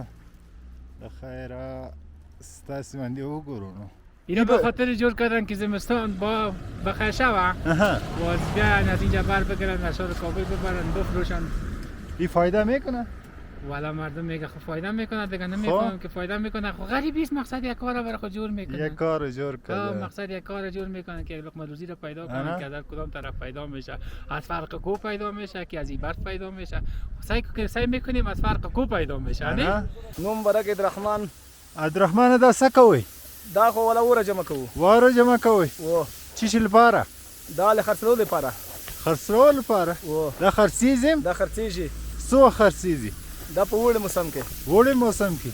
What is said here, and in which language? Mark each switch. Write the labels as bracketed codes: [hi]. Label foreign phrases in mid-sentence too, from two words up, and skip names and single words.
[ps] د خیره ستاسې باندې وګورو نو [fa] اینا به خاطر جور کردن که زمستان با بخیر شوه و از بیان از اینجا بر بگیرن اشار کابل ببرن بفروشن. این فایده میکنه؟ والا مردم میگه خب فایده میکنه دیگه، نمیفهمم که فایده میکنه. خب غریبی است، مقصد یک کار برای خود جور میکنه. یک کار جور کرده. مقصد یک کار جور میکنه که لقمه روزی رو پیدا کنه، که از کدام طرف پیدا میشه. از فرق کو پیدا میشه که از ایبرت پیدا میشه. سعی میکنیم از فرق کو پیدا میشه. نه [ps] نوم برک عبدالرحمن. عبدالرحمن دا څه کوئ؟ دا خو ولا وره جمع کوو. واره جمع کوئ؟ و څه شي لپاره؟ دا له خرڅولو لپاره. خرڅولو لپاره؟ و دا خرڅیږي؟ دا خرڅیږي. څو خرڅیږي؟ دا په وړي موسم کې. وړي موسم کې؟